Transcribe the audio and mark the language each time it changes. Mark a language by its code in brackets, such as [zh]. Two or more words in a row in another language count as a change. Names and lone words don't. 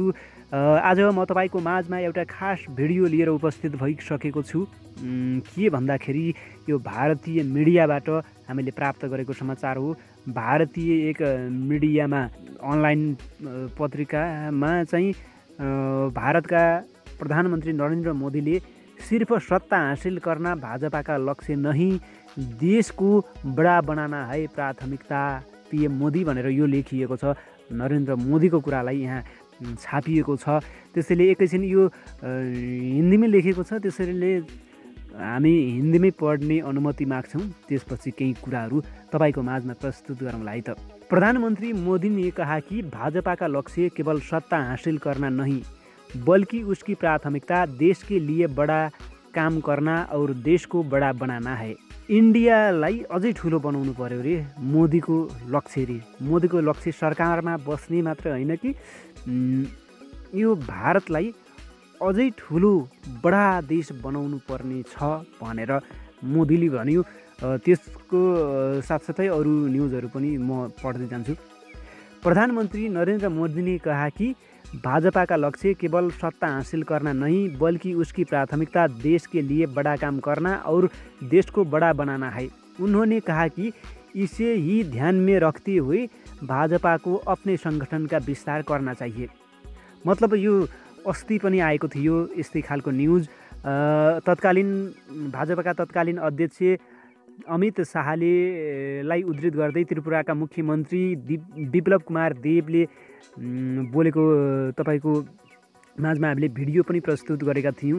[ne] आज म तपाईँको माझमा एउटा खास भिडियो लिएर उपस्थित भइसकेको छु। के भन्दाखेरि यो भारतीय मिडियाबाट हामीले प्राप्त गरेको समाचार हो। भारतीय एक मिडियामा अनलाइन पत्रिकामा चाहिँ भारतका प्रधानमन्त्री नरेन्द्र मोदीले [hi] सिर्फ सत्ता हासिल करना भाजपा का लक्ष्य नहीं, देश को बड़ा बनाना है प्राथमिकता [ne] पीएम मोदी भनेर यो लेखिएको छ। नरेन्द्र मोदीको कुरालाई यहाँ छापिएको छ। त्यसैले एकैछिन यो हिन्दीमै लेखेको छ, त्यसैले हामी हिन्दीमै पढ्ने अनुमति माग्छौँ। त्यसपछि केही कुराहरू तपाईँको माझमा प्रस्तुत गरौँला है त। [hi] प्रधानमंत्री मोदी ने कहा कि भाजपा का लक्ष्य केवल सत्ता हासिल करना नहीं, बल्कि उसकी प्राथमिकता देश के लिए बड़ा काम करना और देश को बड़ा बनाना है। [ne] इन्डियालाई अझै ठुलो बनाउनु पर्यो रे मोदीको लक्ष्य रे। मोदीको लक्ष्य सरकारमा बस्ने मात्र होइन कि यो भारतलाई अझै ठुलो बडा देश बनाउनु पर्ने छ भनेर मोदीले भन्यो। त्यसको साथसाथै अरू न्युजहरू पनि म पढ्दै जान्छु। [hi] प्रधानमन्त्री नरेन्द्र मोदी ने कहा कि भाजपा का लक्ष्य केवल सत्ता हासिल करना नहीं, बल्कि उसकी प्राथमिकता देश के लिए बड़ा काम करना और देश को बड़ा बनाना है। उन्होंने कहा कि इसे ही ध्यान में रखते हुए भाजपा को अपने संगठन का विस्तार करना चाहिए। [ne] मतलब यो अस्ति पनि आएको थियो यस्तै खालको न्युज। तत्कालीन भाजपाका तत्कालीन अध्यक्ष अमित शाहलाई उद्धृत गर्दै त्रिपुराका मुख्यमन्त्री विप्लव कुमार देवले बोलेको तपाईँको माझमा हामीले भिडियो पनि प्रस्तुत गरेका थियौँ।